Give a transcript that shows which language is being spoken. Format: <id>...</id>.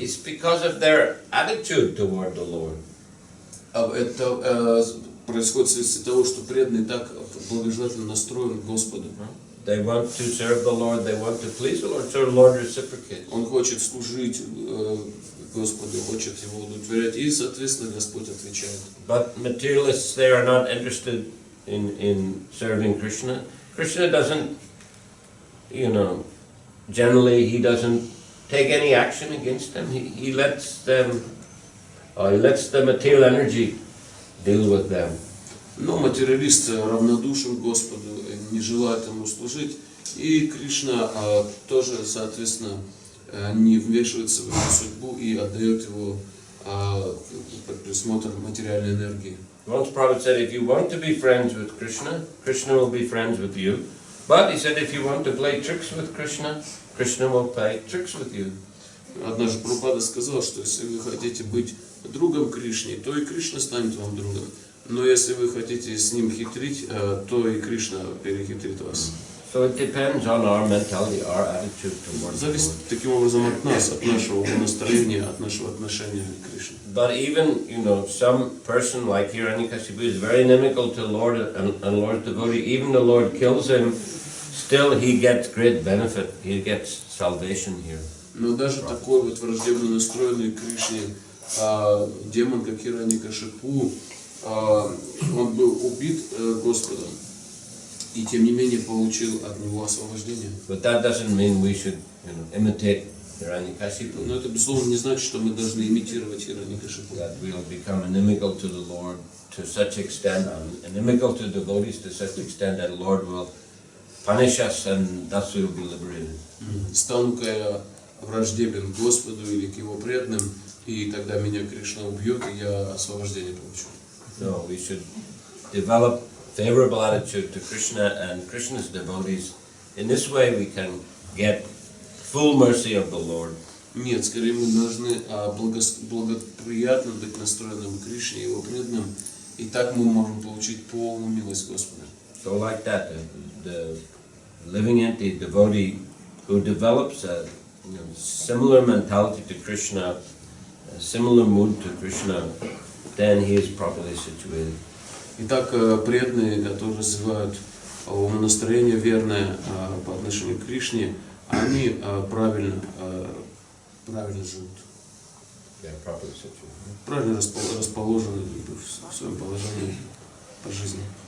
<en>It's because of their attitude toward the Lord.</en> <ru>Это происходит вследствие того, что преданный так благожелательно настроен к Господу.</ru> <en>They want to serve the Lord, they want to please the Lord, so the Lord reciprocates.</en> <ru>Он хочет служить Господу, хочет его удовлетворять, и, соответственно, Господь отвечает.</ru> <en>But materialists, they are not interested in serving Krishna. Krishna doesn't, you know, generally he doesn't take any action against them. He lets them, he lets the material energy deal with them.</en> <ru>Но материалист равнодушен к Господу, не желает ему служить, и Кришна тоже, соответственно, не вмешивается в его судьбу и отдает его под присмотр материальной энергии.</ru> <en>Once Prabhupada said, if you want to be friends with Krishna, Krishna will be friends with you. But he said, if you want to play tricks with Krishna, Krishna will play tricks with you.</en> <ru>Однажды Прабхупада сказал, что если вы хотите быть другом Кришне, то и Кришна станет вам другом. Но если вы хотите с ним хитрить, то и Кришна перехитрит вас.</ru> <en>So it depends on our mentality, our attitude towards</en> <ru>Зависит</ru> <en>the Lord.</en> <ru>таким образом от нас, от нашего настроения, от нашего отношения к Кришне.</ru> <en>But even, you know, some person like Hiranyakashipu is very inimical to the Lord and Lord's devotee. Even the Lord kills him, still he gets great benefit. He gets salvation here.</en> <ru>Но даже такой вот враждебно настроенный к Кришне демон, как Хираньякашипу, он был убит Господом, и тем не менее получил от него освобождение.</ru> <en>But that doesn't mean we should, you know, imitate Hiranyakashipu.</en> <ru>Но это, безусловно, не значит, что мы должны имитировать Хираньякашипу.</ru> <en>That we'll become inimical to the Lord to such extent, inimical to devotees to such extent that the Lord will punish us, and thus we will be liberated.</en> <ru>Стану-ка я враждебен к Господу или к Его преданным, и тогда меня Кришна убьет, и я освобождение получу.</ru> <en>No, we should develop favorable attitude to Krishna and Krishna's devotees. In this way we can get full mercy of the Lord.</en> <ru>Нет, скорее мы должны благоприятно быть настроенным к Кришне и Его преданным, и так мы можем получить полную милость Господа.</ru> <en>So like that, the living entity, devotee who develops a similar mentality to Krishna, a similar mood to Krishna, then he is properly situated.</en> <ru>Итак, преданные, которые развивают умонастроение верное по отношению к Кришне, они правильно живут.</ru> <en>Yeah, properly situated.</en> <ru>Правильно расположены в своем положении по жизни.</ru>